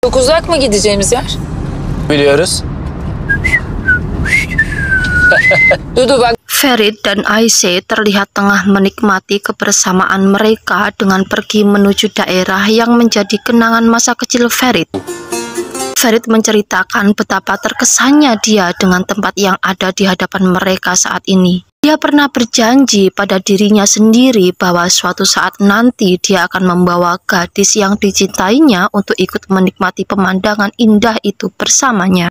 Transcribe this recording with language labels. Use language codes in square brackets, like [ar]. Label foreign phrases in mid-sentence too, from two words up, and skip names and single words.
[tr] Çok uzak mı gideceğimiz yer? Biliyoruz. Dudu bak. [id] Ferit dan Aisyah terlihat tengah menikmati kebersamaan mereka dengan pergi menuju daerah yang menjadi kenangan masa kecil Ferit. Ferit menceritakan betapa terkesannya dia dengan tempat yang ada di hadapan mereka saat ini. Dia pernah berjanji pada dirinya sendiri bahwa suatu saat nanti dia akan membawa gadis yang dicintainya untuk ikut menikmati pemandangan indah itu bersamanya.